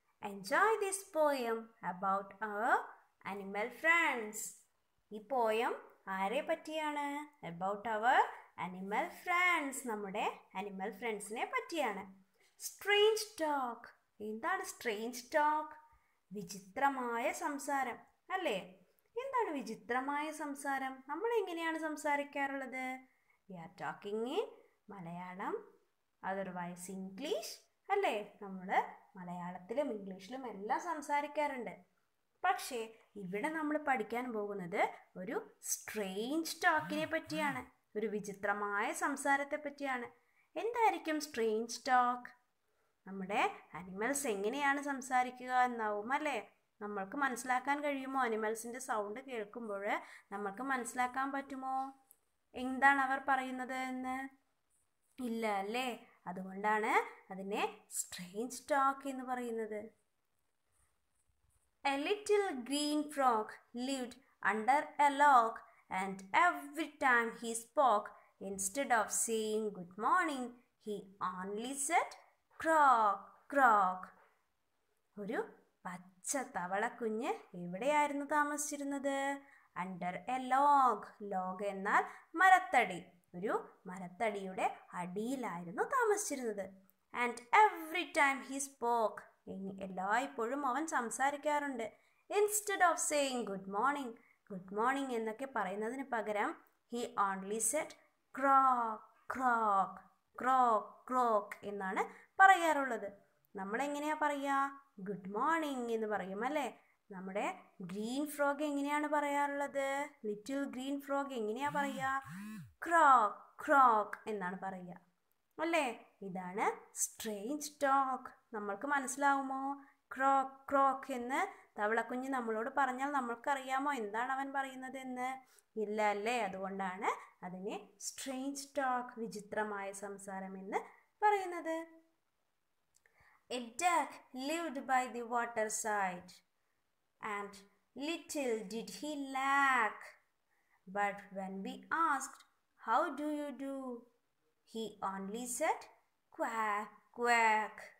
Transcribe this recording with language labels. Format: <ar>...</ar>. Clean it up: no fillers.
<en>Enjoy this poem about our animal friends.</en> <ml>ഈ poem ആരെ പറ്റിയാണ്?</ml> <en>About our animal friends.</en> <ml>നമ്മുടെ animal friendsനെ പറ്റിയാണ്.</ml> <en>Strange talk.</en> <ml>എന്താണ് strange talk? വിചിത്രമായ സംസാരം അല്ലേ? എന്താണ് വിചിത്രമായ സംസാരം? നമ്മൾ എങ്ങനെയാണ് സംസാരിക്കാറുള്ളത്?</ml> <en>We are talking in Malayalam, otherwise English അല്ലേ?</en> <ml>നമ്മൾ മലയാളത്തിലും ഇംഗ്ലീഷിലും എല്ലാം സംസാരിക്കാറുണ്ട്. പക്ഷേ ഇവിടെ നമ്മൾ പഠിക്കാൻ പോകുന്നത് ഒരു സ്ട്രേഞ്ച് ടോക്കിനെ പറ്റിയാണ്, ഒരു വിചിത്രമായ സംസാരത്തെ പറ്റിയാണ്. എന്തായിരിക്കും സ്ട്രേഞ്ച് ടോക്ക്? നമ്മുടെ അനിമൽസ് എങ്ങനെയാണ് സംസാരിക്കുക എന്നാവും അല്ലേ? നമ്മൾക്ക് മനസ്സിലാക്കാൻ കഴിയുമോ? അനിമൽസിൻ്റെ സൗണ്ട് കേൾക്കുമ്പോൾ നമ്മൾക്ക് മനസ്സിലാക്കാൻ പറ്റുമോ എന്താണ് അവർ പറയുന്നത് എന്ന്? ഇല്ല അല്ലേ? അതുകൊണ്ടാണ് അതിനെ സ്ട്രേഞ്ച് ടോക്ക് എന്ന് പറയുന്നത്.</ml> <en>A little green frog lived under a log, and every time he spoke, instead of saying good morning, he only said croak, croak.</en> <ml>ഒരു പച്ച തവളക്കുഞ്ഞ് എവിടെയായിരുന്നു താമസിച്ചിരുന്നത്?</ml> <en>Under a log.</en> <ml>ലോഗ് എന്നാൽ മരത്തടി. ഒരു മരത്തടിയുടെ അടിയിലായിരുന്നു താമസിച്ചിരുന്നത്.</ml> <en>And every time he spoke.</en> <ml>എല്ലായ്പ്പോഴും അവൻ സംസാരിക്കാറുണ്ട്.</ml> <en>instead of saying good morning, good morning</en> <ml>എന്നൊക്കെ പറയുന്നതിന് പകരം</ml> <en>he only said croak, croak, croak, croak</en> <ml>എന്നാണ് പറയാറുള്ളത്. നമ്മളെങ്ങനെയാണ് പറയുക? ഗുഡ് മോർണിംഗ് എന്ന് പറയും അല്ലേ? നമ്മുടെ ഗ്രീൻ ഫ്രോഗ് എങ്ങനെയാണ് പറയാറുള്ളത്? ലിറ്റിൽ ഗ്രീൻ ഫ്രോഗ് എങ്ങനെയാണ് പറയുക? ക്രോക്ക്, ക്രോക്ക് എന്നാണ് പറയുക അല്ലേ? ഇതാണ് സ്ട്രേഞ്ച് ടോക്ക്. നമ്മൾക്ക് മനസ്സിലാവുമോ? ക്രോക്ക്, ക്രോക്ക് എന്ന് തവളക്കുഞ്ഞ് നമ്മളോട് പറഞ്ഞാൽ നമ്മൾക്കറിയാമോ എന്താണ് അവൻ പറയുന്നത് എന്ന്? ഇല്ല അല്ലേ? അതുകൊണ്ടാണ് അതിനെ സ്ട്രേഞ്ച് ടോക്ക്, വിചിത്രമായ സംസാരം എന്ന് പറയുന്നത്.</ml> <en>A duck lived by the waterside, and little did he lack. But when we asked, "How do you do?" he only said, "Quack, quack."</en>